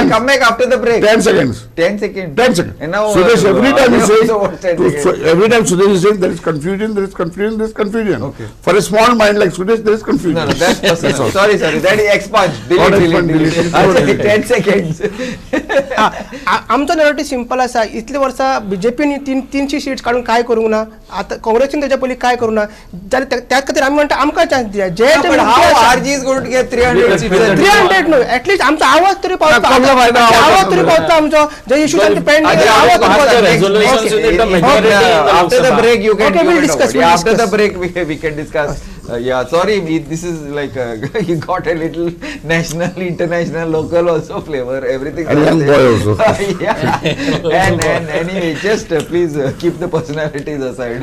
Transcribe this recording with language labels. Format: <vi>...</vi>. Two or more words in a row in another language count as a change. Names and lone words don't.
<en>I'll come back after the break. 10 seconds. 10 seconds. 10 seconds. And now, Sudesh, every time he says, so what's 10 seconds? every time Sudesh is saying there is confusion, there is confusion. Okay. For a small mind like Suresh, there is confusion. No, that's personal. all. Sorry, that is expunge. Not Delete, expunge, delete. delete. अच्छा, 10 seconds.</en> <kok>आमचो नॅरेटिव्ह सिंपल असा इतली वर्सां बीजेपीन तीनशी सीट्स काढून काय करूंक ना आता काँग्रेसीन त्याच्या पयलीं काय करूंक ना जाल्यार त्याच खातीर आमी म्हणटा आमकां चान्स दिया जे ते</kok> <en>But how RG is going to get 300 seats?</en> <kok>300 न्हू एटलीस्ट आमचो आवाज तरी पावता कमला बायला आवाज तरी पावता आमचो जे इशू तांचे पेंडिंग अच्छा, आवाज तरी अच्छा, पावता.</kok> <en>resolutions Okay. in the majority in the Lok After the Sabha. break, you can Okay, we'll comment discuss, over it. we'll After the discuss. break, we can discuss. Yeah, sorry, this is like you got a little national, international, local also flavor. Everything. And young boy also. Yeah. And anyway, just please keep the personalities aside.</en>